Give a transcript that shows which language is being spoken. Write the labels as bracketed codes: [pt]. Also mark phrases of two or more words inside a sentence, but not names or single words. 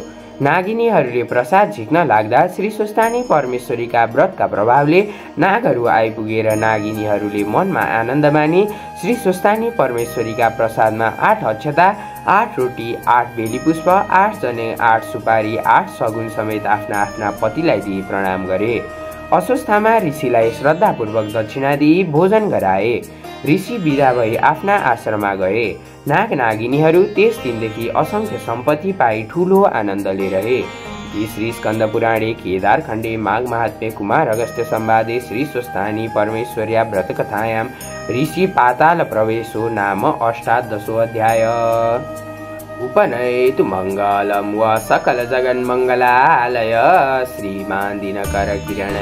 [ne] नागिनीहरूले प्रसाद झिक्न लाग्दा श्री स्वस्थानी परमेश्वरीका व्रतका प्रभावले नागहरू आइपुगेर नागिनीहरूले मनमा आनन्द मानी श्री स्वस्थानी परमेश्वरीका प्रसादमा 8 अक्षता, 8 रोटी, 8 बेली पुष्प, 8 जने, 8 सुपारी, 8 सगुन समेत आफ्ना आफ्ना पतिलाई दिई प्रणाम गरे। अस्वस्थामा ऋषिलाई श्रद्धापूर्वक दक्षिणा दिई भोजन गराए। ऋषि विदा भई आफ्ना आश्रममा गए। नाग नागिनीहरू त्यस दिनदेखि असंख्य सम्पत्ति पाई ठूलो आनन्दले रहे। [sa] श्री स्कन्द पुराणे केदार खण्डे माघ महात्म्ये कुमार अगस्त्य संवादे श्री स्वस्थानी परमेश्वर्या व्रतकथायां ऋषि पाताल प्रवेशो नाम 18 अध्याय। उपनयतु मङ्गलं व सकल जगन्मङ्गलालय श्रीमान दिनकर किरण